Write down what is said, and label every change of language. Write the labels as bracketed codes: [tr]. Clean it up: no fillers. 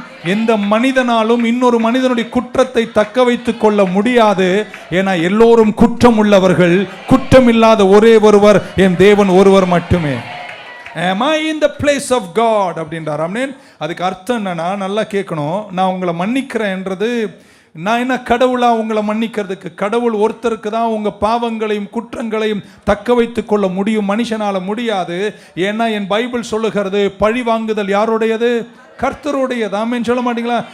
[ta] எந்த மனிதனாலும் இன்னொரு மனிதனுடைய குற்றத்தை தக்க வைத்துக் கொள்ள முடியாது. ஏன்னா எல்லோரும் குற்றம் உள்ளவர்கள், குற்றம் இல்லாத ஒரே ஒருவர் என் தேவன் ஒருவர் மட்டுமே. [en] Am I in the place of God [ta] அப்படின்றார். ஆமென். அதுக்கு அர்த்தம் என்னன்னா, நல்லா கேட்கணும், நான் உங்களை மன்னிக்கிறேன்றது, நான் என்ன கடவுளா உங்களை மன்னிக்கிறதுக்கு? கடவுள் ஒருத்தருக்கு தான் உங்கள் பாவங்களையும் குற்றங்களையும் தக்க வைத்துக் கொள்ள முடியும், மனுஷனால் முடியாது. ஏன்னா என் பைபிள் சொல்லுகிறது, பழி வாங்குதல் யாருடையது? கர்த்தருடையது. ஆமேன் சொல்ல மாட்டீங்களா?